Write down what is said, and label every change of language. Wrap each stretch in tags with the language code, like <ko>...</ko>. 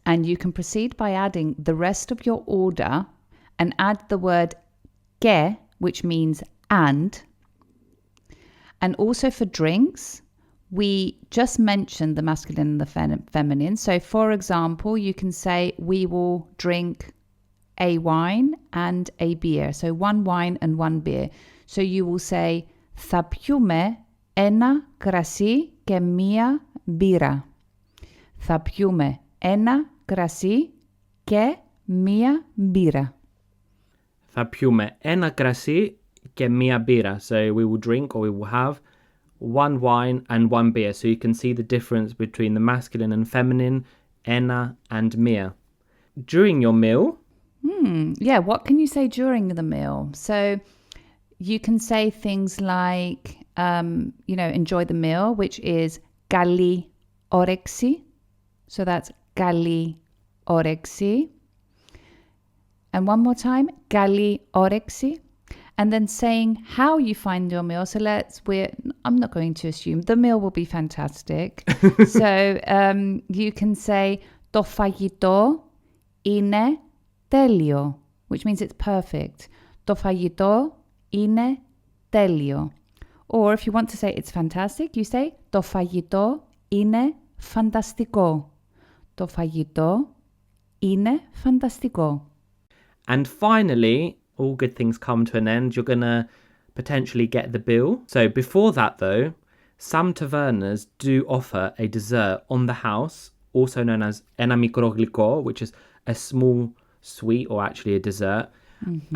<en>And you can proceed by adding the rest of your order and add the word και, which means and. And also for drinks, we just mentioned the masculine and the feminine. So for example, you can say we will drink a wine and a beer. So one wine and one beer. So you will say</en> <el>θα πιούμε ένα κρασί και μία μπύρα. Θα πιούμε ένα κρασί και μία μπύρα. Θα πιούμε ένα κρασί και μία μπύρα.</el> <en>So we will drink or we will have one wine and one beer. So you can see the difference between the masculine and feminine, ένα and μία. During your meal. Yeah, what can you say during the meal? So you can say things like, enjoy the meal, which is</en> <el>καλή όρεξη.</el> <en>So that's</en> <el>καλή όρεξη.</el> <en>And one more time, καλή όρεξη. And then saying how you find your meal. So I'm not going to assume the meal will be fantastic. So you can say</en> <el>το φαγητό είναι τέλειο,</el> <en>which means it's perfect.</en> <el>Το φαγητό είναι τέλειο.</el> <en>Or if you want to say it's fantastic, you say</en> <el>το φαγητό είναι φανταστικό. Το φαγητό είναι φανταστικό.</el> <en>And finally, all good things come to an end. You're going to potentially get the bill. So before that, though, some tavernas do offer a dessert on the house, also known as</en> <el>ένα μικρό γλυκό,</el> <en>which is a small sweet or actually a dessert. Mm-hmm.</en>